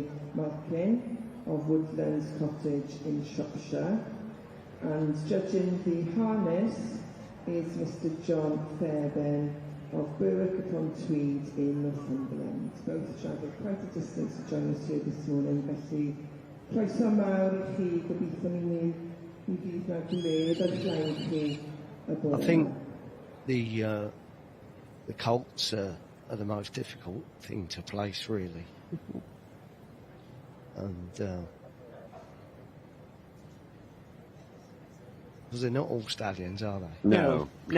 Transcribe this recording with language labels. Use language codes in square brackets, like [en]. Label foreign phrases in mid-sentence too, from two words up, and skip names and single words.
[en] Malkin of Woodlands Cottage in Shropshire, and judging the harness is Mr. John Fairbairn of Berwick-upon-Tweed in Northumberland. Both travelled quite a distance to join us here this morning, [cy] felly croeso mawr I chi, gobeithio ni fydd na gwledd ar flaen chi y bore. [en] I think the colts are the most difficult thing to place, really. And because they're not all stallions, are they? No.